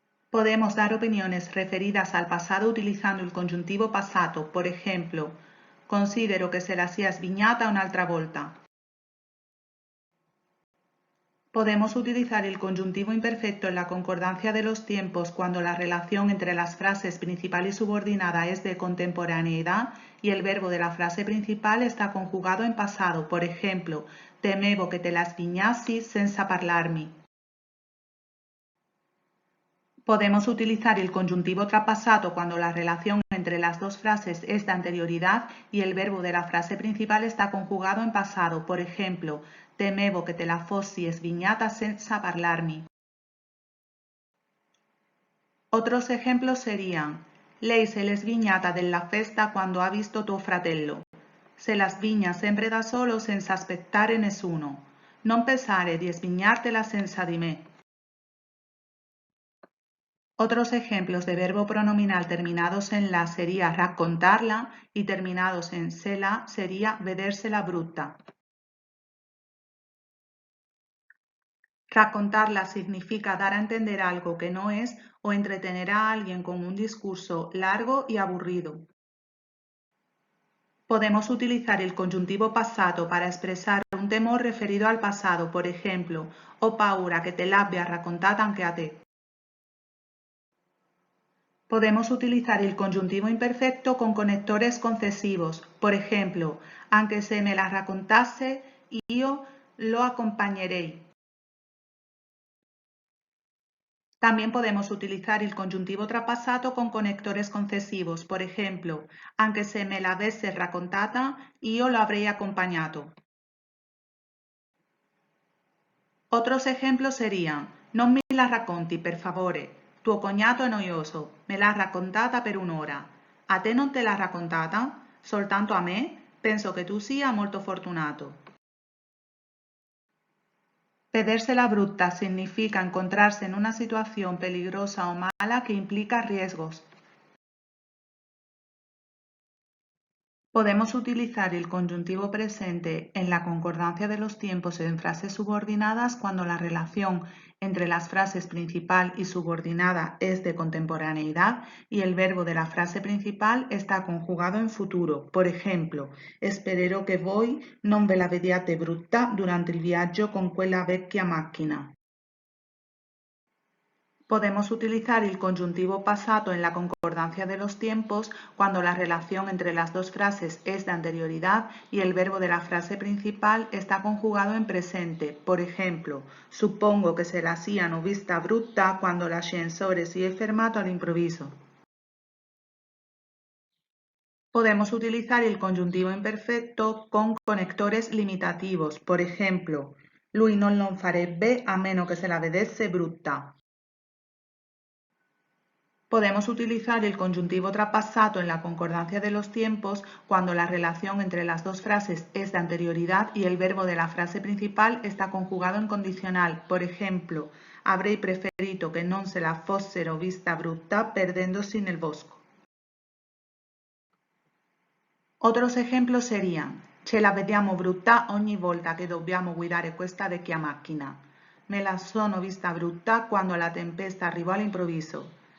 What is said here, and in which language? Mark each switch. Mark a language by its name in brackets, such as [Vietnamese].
[Spanish] Podemos dar opiniones referidas al pasado utilizando el conjuntivo passato, por ejemplo, considero que [Italian] se la sia svignata un'altra volta. [Spanish] Podemos utilizar el conjuntivo imperfecto en la concordancia de los tiempos cuando la relación entre las frases principal y subordinada es de contemporaneidad y el verbo de la frase principal está conjugado en pasado. Por ejemplo, [Italian] temevo che te la svignassi senza parlarmi. [Spanish] Podemos utilizar el conjuntivo trapassato cuando la relación entre las dos frases es de anterioridad y el verbo de la frase principal está conjugado en pasado. Por ejemplo, [Italian] temevo che te la fossi svignata senza parlarmi. [Spanish] Otros ejemplos serían, [Italian] lei se l'è svignata della festa quando ha visto tuo fratello. Se la svigna sempre da solo senza aspettare nessuno. Non pensare di svignartela senza di me. [Spanish] Otros ejemplos de verbo pronominal terminados en la sería raccontarla y terminados en sela sería vedersela brutta. Raccontarla significa dar a entender algo que no es o entretener a alguien con un discurso largo y aburrido. Podemos utilizar el conjuntivo passato para expresar un temor referido al pasado, por ejemplo, [Italian] ho paura che te l'abbia raccontata anche a te. [Spanish] Podemos utilizar el conjuntivo imperfecto con conectores concesivos. Por ejemplo, [Italian] anche se me la raccontasse, io lo acompañerei. [Spanish] También podemos utilizar el conjuntivo trapassato con conectores concesivos. Por ejemplo, [Italian] anche se me l'avesse raccontata, io lo avrei accompagnato. [Spanish] Otros ejemplos serían, [Italian] non me la racconti, per favore. Tuo cognato è noioso, me l'ha raccontata per un'ora. A te non te l'ha raccontata? Soltanto a me? Penso che tu sia molto fortunato. [Spanish] Vedersela brutta significa encontrarse en una situación peligrosa o mala que implica riesgos. Podemos utilizar el conjuntivo presente en la concordancia de los tiempos en frases subordinadas cuando la relación entre las frases principal y subordinada es de contemporaneidad y el verbo de la frase principal está conjugado en futuro. Por ejemplo, [Italian] spero che voi non ve la vediate brutta durante il viaggio con quella vecchia macchina. [Spanish] Podemos utilizar el conjuntivo pasado en la concordancia de los tiempos cuando la relación entre las dos frases es de anterioridad y el verbo de la frase principal está conjugado en presente. Por ejemplo, [Italian] suppongo che se la siano vista brutta quando l'ascensore si è fermato all'improvviso. [Spanish] Podemos utilizar el conjuntivo imperfecto con conectores limitativos. Por ejemplo, [Italian] lui non lo farebbe a meno che se la vedesse brutta. [Spanish] Podemos utilizar el conjuntivo trapassato en la concordancia de los tiempos cuando la relación entre las dos frases es de anterioridad y el verbo de la frase principal está conjugado en condicional. Por ejemplo, [Italian] avrei preferito che non se la fossero vista brutta perdendosi nel bosco. [Spanish] Otros ejemplos serían: [Italian] ce la vediamo brutta ogni volta che dobbiamo guidare questa vecchia macchina. Me la sono vista brutta quando la tempesta arrivò all'improvviso.